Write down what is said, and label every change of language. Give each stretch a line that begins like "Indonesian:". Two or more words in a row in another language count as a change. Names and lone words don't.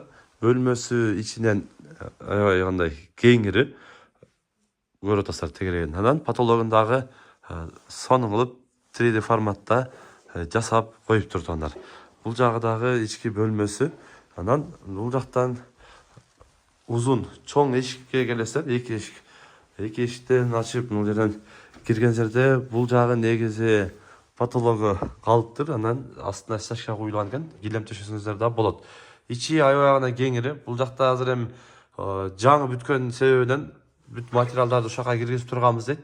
Kyrgyz: Бөлмөсү ичинен аябай кандай кеңири көрүп атасыздар тегереген. Анан потологун дагы сонун кылып 3D форматта жасап коюптур туугандар. Бул жагы дагы ички бөлмөсү. Анан бул жактан uzun, çoğun eşikке келесиздер, эки эшиктен ачып, бул жерден кирген жерде бул жагы негизи потологу калыптыр. Анан астына стяжка куюлган экен, килем төшөсөңүздөр да болот. Ичи аябай гана кеңири. Бул жакта азыр эми жаңы бүткөн себебинен бүт материалдарды ушака киргизип турганбыз дейт.